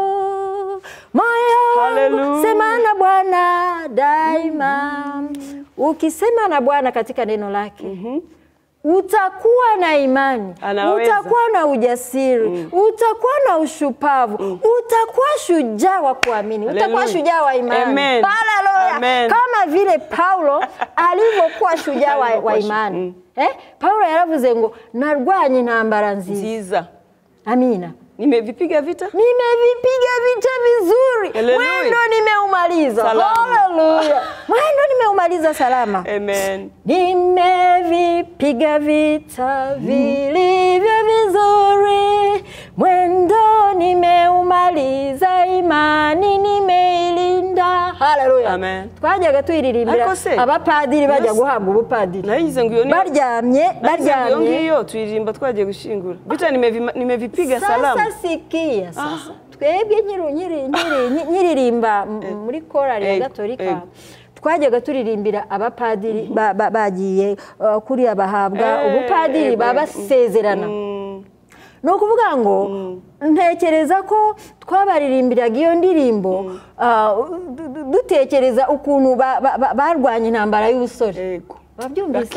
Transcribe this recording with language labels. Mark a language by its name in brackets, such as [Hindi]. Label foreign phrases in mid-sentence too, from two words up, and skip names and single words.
[Swahili] sema na Bwana daima ukisema na Bwana katika neno lake utakuwa na imani utakuwa na ujasiri utakuwa na ushupavu utakuwa shujaa wa kuamini utakuwa shujaa wa imani haleluya kama vile Paulo alivyokuwa shujaa wa imani Paulo [Kinyarwanda] yaravuze ngo narwanye intambara nziza amina [Swahili] nimevipiga vita vizuri mwendo nimeumaliza haleluya mwendo nimeumaliza salama amen nimevipiga vita vilivyo vizuri mwendo nimeumaliza imani nimeilinda haleluya Amen. [Kinyarwanda] twajyaga tuyiririmbira Ariko se, abapadiri bajya Yes. guhabwa ubupadiri nayize ngo iyo ni baryamye iyo ngiyo tuyiririmba twagiye gushingura bica [Swahili] nimevipiga salamu sasa sikia sasa [Kinyarwanda] twebwe nyiririmba muri korali ya gatolika twajyaga turirimbira abapadiri bagiye kuriya bahabwa ubupadiri babasezerana ni ukuvuga ngo ntekereza ko twabaririmbiraga iyo ndirimbo dutekereza ukuntu barwanya intambara y'ubusore babyumvise